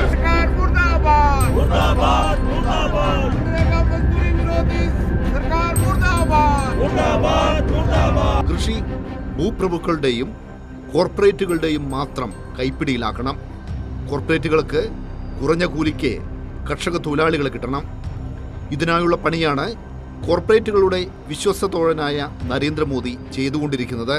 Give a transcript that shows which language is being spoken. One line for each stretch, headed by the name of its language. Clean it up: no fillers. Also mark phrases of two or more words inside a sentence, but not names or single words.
Hindi: सरकार मुर्दाबाद! मुर्दाबाद! मुर्दाबाद! मनरेगा मज़दूरी विरोधी सरकार मुर्दाबाद! मुर्दाबाद! मुर्दाबाद!
Malayalam: കൃഷി ഭൂപ്രഭുക്കളുടെയും കോർപ്പറേറ്റുകളുടെയും മാത്രം കൈപ്പിടിയിലാക്കണം. കോർപ്പറേറ്റുകൾക്ക് കുറഞ്ഞ കൂലിക്ക് കർഷക തൊഴിലാളികളെ കിട്ടണം. ഇതിനായുള്ള പണിയാണ് കോർപ്പറേറ്റുകളുടെ വിശ്വസ്തതോഴനായ നരേന്ദ്രമോദി ചെയ്തുകൊണ്ടിരിക്കുന്നത്.